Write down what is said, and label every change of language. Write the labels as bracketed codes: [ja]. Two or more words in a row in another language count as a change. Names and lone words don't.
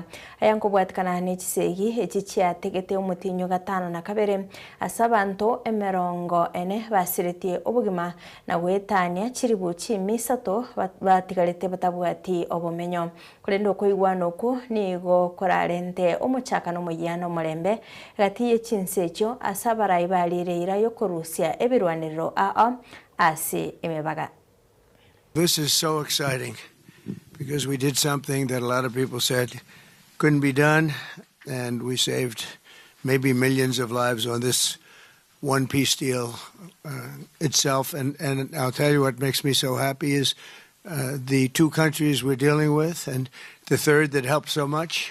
[guz] Ayanko bwatkana ne chisegi eki kyategete umutinyo gatano na kabere asabanto emerongo ene basiriti obugima na gwetania chiribuchi misato batigarete batabwati obumenyo. Kurendo koigwano ku nigo korarente omuchakano muyano mulembe gati y'echinsecho asabara ibalire yo kurusia ebirwaniriro asi emebaga. [en] This is so exciting because we did something that a lot of people said couldn't be done, and we saved maybe millions of lives on this one peace deal itself. And I'll tell you what makes me so happy is the two countries we're dealing with, and the third that helped so much.